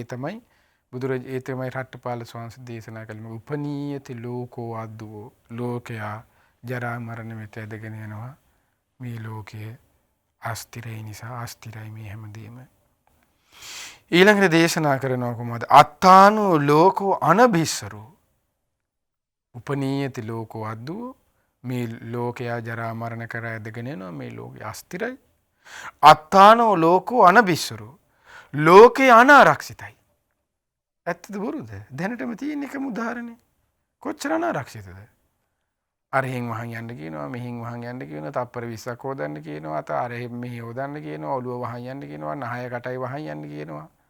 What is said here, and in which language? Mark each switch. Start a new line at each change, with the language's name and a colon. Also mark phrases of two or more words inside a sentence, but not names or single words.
Sinhala: ඒ තමයි රට්ටපාල ස්වාමීන් වහන්සේ දේශනා කළේ
Pali: උපනීයති ලෝකෝ අද්දුවෝ
Sinhala: ලෝකයා ජරා මරණ වෙත ඇදගෙන යනවා. මේ ලෝකයේ අස්තිරයි නිසා අස්තිරයි මේ හැමදේම. ඊළඟට දේශනා කරනවා කොහොමද?
Pali: අත්තානෝ ලෝකෝ අනභිස්සරෝ උපනීයති ලෝකෝ අද්දුවෝ
Sinhala: මේ ලෝකයා ජරා මරණ කර ඇදගෙන යනවා. මේ ලෝකය අස්තිරයි.
Pali: අත්තානෝ ලෝකෝ අනභිස්සරෝ
Sinhala: ලෝකේ අනාරක්ෂිතයි. ඇත්තද බොරුද? දැනටම තියෙන එකම උදාහරණේ. කොච්චර අනාරක්ෂිතද? අරහෙන් වහන් යන්න කියනවා, මෙහෙන් වහන් යන්න කියනවා, තප්පර 20ක් හොදන්න කියනවා, අර මෙහෙ හොදන්න කියනවා, ඔළුව වහන් යන්න කියනවා, නහය කටයි වහන් යන්න කියනවා.